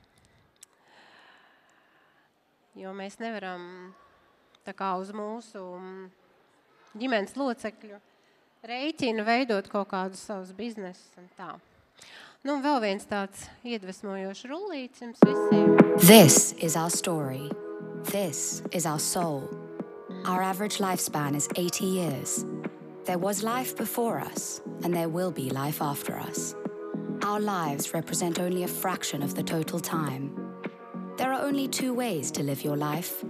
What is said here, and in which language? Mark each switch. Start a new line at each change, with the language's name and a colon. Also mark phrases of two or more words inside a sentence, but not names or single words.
Latvian: Jo mēs nevaram tā kā uz mūsu ģimenes locekļu rēķinu veidot kaut kādus savus biznesus un tā. Nu, un vēl viens tāds iedvesmojošs rullīts jums visiem.
English: This is our story. This is our soul. Our average lifespan is 80 years. There was life before us, and there will be life after us. Our lives represent only a fraction of the total time. There are only two ways to live your life.